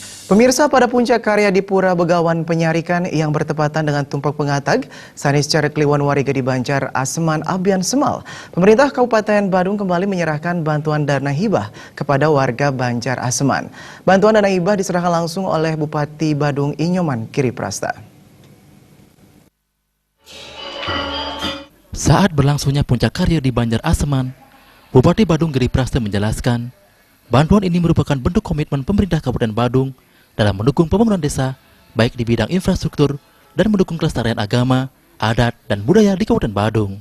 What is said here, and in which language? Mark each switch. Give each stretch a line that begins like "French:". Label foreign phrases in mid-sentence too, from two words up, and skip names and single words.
Indonesian: Pemirsa, pada puncak karya di Pura Begawan Penyarikan yang bertepatan dengan Tumpak Pengatag, Saniscar Kliwon Warga di Banjar Aseman Abian Semal, pemerintah Kabupaten Badung kembali menyerahkan bantuan dana hibah kepada warga Banjar Aseman. Bantuan dana hibah diserahkan langsung oleh Bupati Badung Inyoman Kiriprasta. Saat berlangsungnya puncak karya di Banjar Aseman, Bupati Badung Kiriprasta menjelaskan, bantuan ini merupakan bentuk komitmen pemerintah Kabupaten Badung dalam mendukung pembangunan desa, baik di bidang infrastruktur dan mendukung kelestarian agama, adat, dan budaya di Kabupaten Badung.